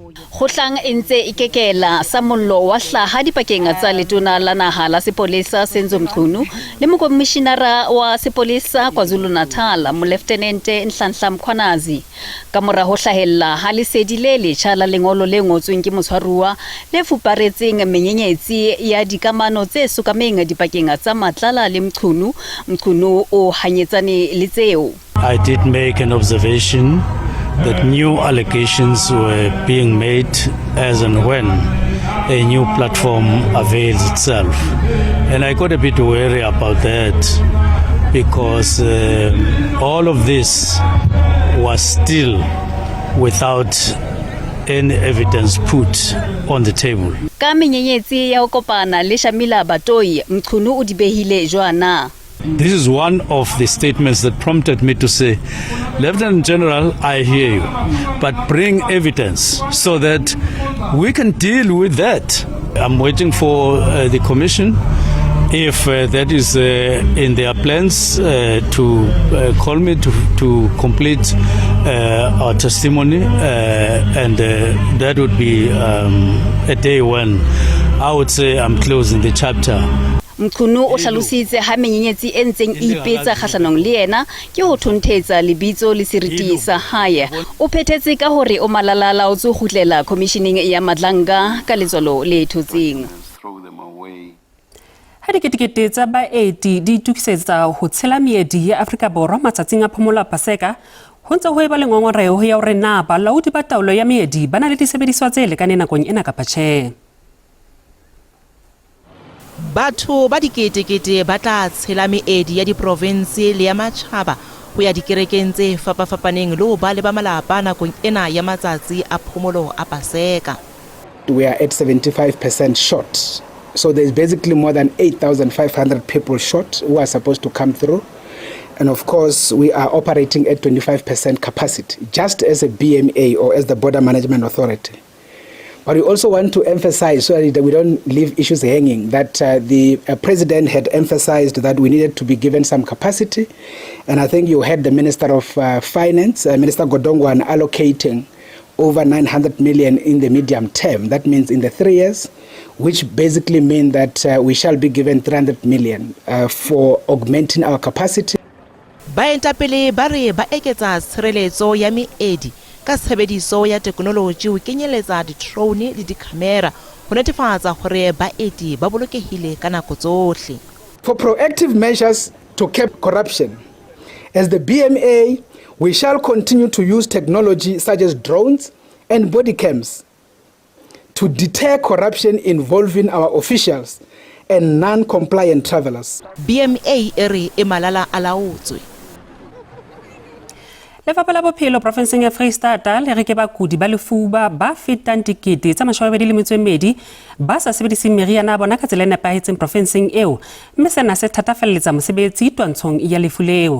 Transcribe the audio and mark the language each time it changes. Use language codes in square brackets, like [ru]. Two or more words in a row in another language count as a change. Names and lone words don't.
[st] Kgotlang e ntse e kekela sa mollo wa hlaha dipakeng tsa letona la naha la sepolesa Senzo Mchunu le mokomishenara wa sepolesa KwaZulu-Natal Molefthenente Nhlanhla Mkhwanazi ka mora ho hlahella ha lesedi le letjha la lengolo le ngotsweng ke motshwaruwa le fuparetseng menyenyetsi ya dikamano tse sukameng dipakeng tsa Matlala le Mchunu. Mchunu o hanyetsane le tseo. [en] I did make an observation that new allegations were being made as and when a new platform avails itself. And I got a bit wary about that because all of this was still without any evidence put on the table. [st] Ka menyenyetsi ya ho kopana le Shamila Batoi, Mchunu o di behile jwana. [en] This is one of the statements that prompted me to say, Lieutenant General, I hear you, but bring evidence so that we can deal with that. I'm waiting for the commission. If that is in their plans to call me to complete our testimony, and that would be a day when I would say I'm closing the chapter. [st] Mchunu o hlalositse ha menyenyetsi e ntseng e ipetsa kgahlanong le yena ke ho thonthetsa lebitso le seriti sa hae. O phethetse ka hore o malalala o tso khutlela commissioning ya Madlanga ka letswalo le thotseng. Ha diketekete tsa baeti di tukisetsa ho tshela meedi ya Afrika Borwa matsatsing a phomola Paseka, ho ntse ho eba le ngongoreho ya hore na balaodi ba taolo ya meedi ba na le disebediswa tse lekaneng nakong ena kapa tjhe. Batho ba diketekete ba tla tshela meedi ya diprovinsi le ya matjhaba ho ya dikerekeng tse fapafapaneng le ho ba le ba malapa nakong ena ya matsatsi a phomolo a Paseka. [en] We are at 75% short. So there's basically more than 8,500 people short who are supposed to come through. And of course, we are operating at 25% capacity, just as a BMA or as the Border Management Authority. But we also want to emphasize, so that we don't leave issues hanging, that the President had emphasized that we needed to be given some capacity. And I think you heard the Minister of Finance, Minister Godongwana, allocating over 900 million in the medium term. That means in the 3 years, which basically mean that we shall be given 300 million for augmenting our capacity. [st] Baentapele ba re ba eketsa tshireletso ya meedi ka tshebediso ya teknoloji ho kenyeletsa di-drone le di-camera ho netefatsa hore baeti ba bolokehile ka nako tsohle. [en] For proactive measures to curb corruption, as the BMA, we shall continue to use technology such as drones and body cams to deter corruption involving our officials and non-compliant travelers. [st] BMA ere e malala alaotswe. Lefapha la bophelo provinseng ya Freistata le re ke bakudi ba lefuba ba fetang dikete tsa 22 ba sa sebediseng meriana bona ka tsela e nepahetseng provinseng eo, mme sena se thatafelletsa mosebetsi twantshong ya lefu leo.